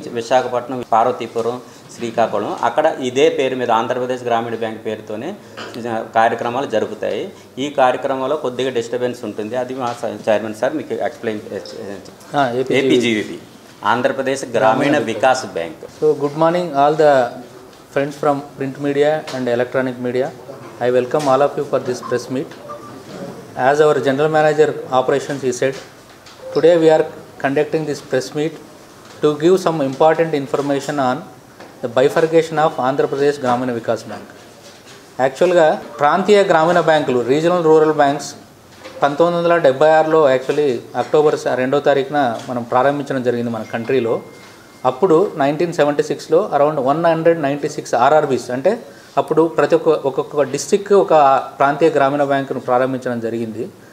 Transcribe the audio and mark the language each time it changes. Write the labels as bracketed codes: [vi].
[te] విశాఖపట్నం, పార్వతీపురం, శ్రీకాకుళం, అక్కడ ఇదే పేరు మీద ఆంధ్రప్రదేశ్ గ్రామీణ బ్యాంక్ పేరుతోనే కార్యక్రమాలు జరుగుతాయి. ఈ కార్యక్రమంలో కొద్దిగా డిస్టర్బెన్స్ ఉంటుంది. అది మా చైర్మన్ సార్ మీకు ఎక్స్ప్లెయిన్. ఏపీజీవీపీ, ఆంధ్రప్రదేశ్ గ్రామీణ Vikas bank. [en] So good morning all the friends from print media and electronic media. I welcome all of you for this press meet. As our general manager operations he said, today we are conducting this press meet to give some important information on the bifurcation of Andhra Pradesh Gramina Vikas Bank. [te] యాక్చువల్గా ప్రాంతీయ గ్రామీణ బ్యాంకులు, regional rural banks 1976లో actually October 2వ తారీఖున మనం ప్రారంభించడం జరిగింది మన కంట్రీలో. అప్పుడు 1976లో అరౌండ్ 196 ఆర్ఆర్బీస్, అంటే అప్పుడు ప్రతి ఒక్కొక్క డిస్టిక్ ఒక ప్రాంతీయ గ్రామీణ బ్యాంకును ప్రారంభించడం జరిగింది.